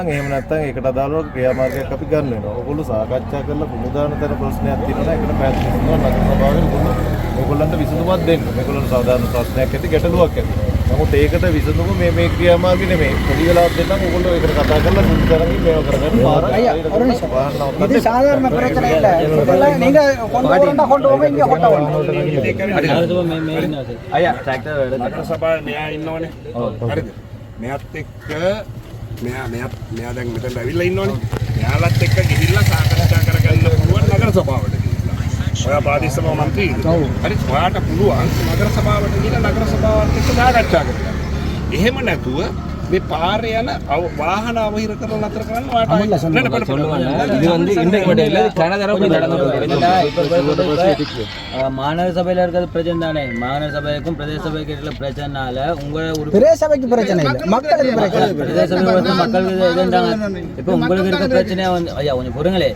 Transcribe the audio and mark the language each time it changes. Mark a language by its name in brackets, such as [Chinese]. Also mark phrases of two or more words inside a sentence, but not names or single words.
[Sinhala] එහෙම නැත්නම් ඒකට අදාළව ක්‍රියාමාර්ගයක් අපි ගන්න වෙනවා. ඔයගොල්ලෝ සාකච්ඡා කරලා පුමුදාන තර ප්‍රශ්නයක් තියෙනවා. ඒකට පැහැදිලි කරනවා නගර සභාවේ ඔයගොල්ලන්ට විසඳුමක් දෙන්න. මේගොල්ලන්ට සාධාරණ ප්‍රශ්නයක් ඇති, ගැටලුවක් ඇති. නමුත් ඒකට විසඳුම මේ ක්‍රියාමාර්ගය නෙමෙයි. පොඩි වෙලාවක් දෙන්නම්. ඔයගොල්ලෝ ඒකට කතා කරලා පුමුදානකින් මේව කරගන්න. [Tamil] இது சாதாரண பிரச்சனை இல்ல. இதெல்லாம் நீங்க கொண்டு போங்க இங்க கொண்டு வாங்க. [Sinhala] අයියා ට්‍රැක්ටර් නගර සභාවේ මෙයා ඉන්නවනේ. හරිද? මෙයාත් එක්ක මෙයා දැන් මෙතන ඇවිල්ලා ඉන්නවනේ. මෙයාලත් එක්ක ගිහිල්ලා සාකච්ඡා කරගන්න පුළුවන් නගර සභාවට ගිහිල්ලා. ඔයා පාදී සභාව මන්ත්‍රී. හරි. ඔයාට පුළුවන් නගර සභාවට ගිහිල්ලා නගර සභාවත් එක්ක සාකච්ඡා කරගන්න. එහෙම නැතුව මේ පාරේ යන වාහන අවහිර කරන අතර කරන්න වාට [Tamil] இது வந்து இன்றைக்கு மட்டும் இல்லை கனதரம் மாநகர சபையில இருக்கிறது பிரச்சனை தானே. மாநகர சபைக்கும் பிரதேச சபைக்கு இருக்கிற பிரச்சனைனால உங்களை பிரதேச சபைக்கு பிரச்சனை இல்லை, மக்களுக்கு பிரச்சனை. பிரதேச சபையில் வந்து மக்களுக்கு இதுன்றாங்க. இப்போ உங்களுக்கு இருக்க பிரச்சனையா வந்து ஐயா கொஞ்சம் பொறுங்களே.